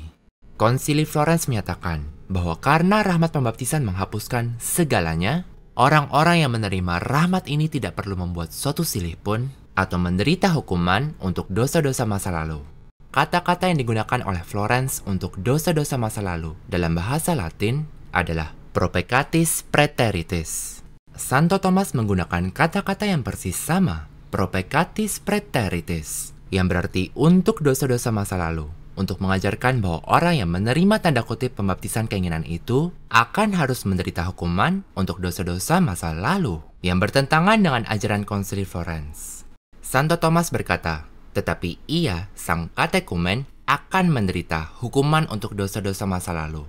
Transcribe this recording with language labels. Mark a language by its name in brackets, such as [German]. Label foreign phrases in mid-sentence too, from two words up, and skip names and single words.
[Indonesian] Konsili Florence menyatakan bahwa karena rahmat pembaptisan menghapuskan segalanya, orang-orang yang menerima rahmat ini tidak perlu membuat suatu silih pun atau menderita hukuman untuk dosa-dosa masa lalu. Kata-kata yang digunakan oleh Florence untuk dosa-dosa masa lalu dalam bahasa Latin adalah [Latin] pro peccatis praeteritis. [Indonesian] Santo Thomas menggunakan kata-kata yang persis sama, [Latin] pro peccatis praeteritis, [Indonesian] yang berarti untuk dosa-dosa masa lalu, untuk mengajarkan bahwa orang yang menerima tanda kutip pembaptisan keinginan itu akan harus menderita hukuman untuk dosa-dosa masa lalu, yang bertentangan dengan ajaran Konsili Florence. Santo Thomas berkata, tetapi ia, sang katekumen, akan menderita hukuman untuk dosa-dosa masa lalu.